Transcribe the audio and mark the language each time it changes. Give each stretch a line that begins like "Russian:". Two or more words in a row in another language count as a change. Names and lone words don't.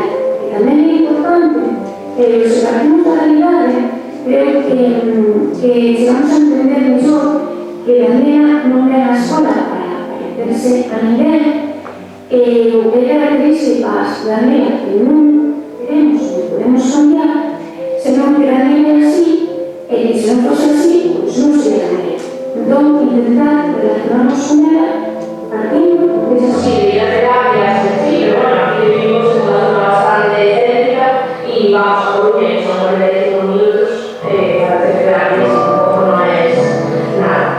Galician: E tamén é importante se partimos da realidade, creo que chegamos a entender mellor que a nena non é a escola para parecerse a ninguén, o que é características da nena que non queremos ou podemos cambiar, senón que a nena é así, e que se non fose así, pois non sería a nena. Entón, intentar relacionarnos con ela partindo de esas
Spanish: sí, de la terapia, sí, pero bueno, aquí vivimos en una zona bastante céntrica y vamos a Coruña, que son 45 minutos para hacer terapia, tampoco no es nada.